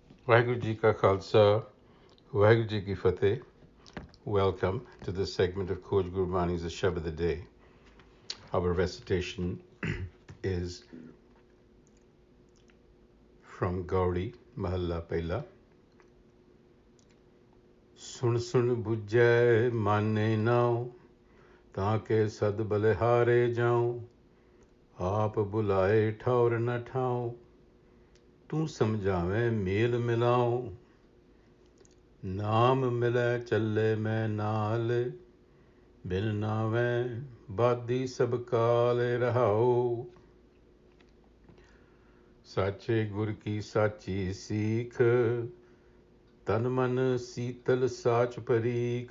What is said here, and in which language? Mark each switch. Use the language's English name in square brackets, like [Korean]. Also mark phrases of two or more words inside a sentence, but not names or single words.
[Punjabi] ਵਾਹਿਗੁਰੂ ਜੀ ਕਾ ਖ਼ਾਲਸਾ, ਵਾਹਿਗੁਰੂ ਜੀ ਕੀ ਫ਼ਤਹਿ. [English] Welcome to this segment of Coach Gurbani's a-sabad-a-day. Our recitation is from Gaudi, Mahalla Pehla. [Punjabi] ਸੁਣਿ ਸੁਣਿ ਬੂਝੈ ਮਾਨੈ ਨਾਉ, ਤਾਕੈ ਸਦ ਬਲਿਹਾਰੈ ਜਾਉ. ਆਪਿ ਭੁਲਾਏ ਠਉਰ ਨ ਠਾਉ, ਤੂ ਸਮਝਾਵਹਿ ਮੇਲਿ ਮਿਲਾਉ. ਨਾਮੁ ਮਿਲੈ ਚਲੈ ਮੈ ਨਾਲਿ, ਬਿਨੁ ਨਾਵੈ ਬਾਧੀ ਸਭ ਕਾਲਿ ਰਹਾਉ. ਸਾਚੇ ਗੁਰ ਕੀ ਸਾਚੀ ਸੀਖ, ਤਨੁ ਮਨੁ ਸੀਤਲੁ ਸਾਚੁ ਪਰੀਖ.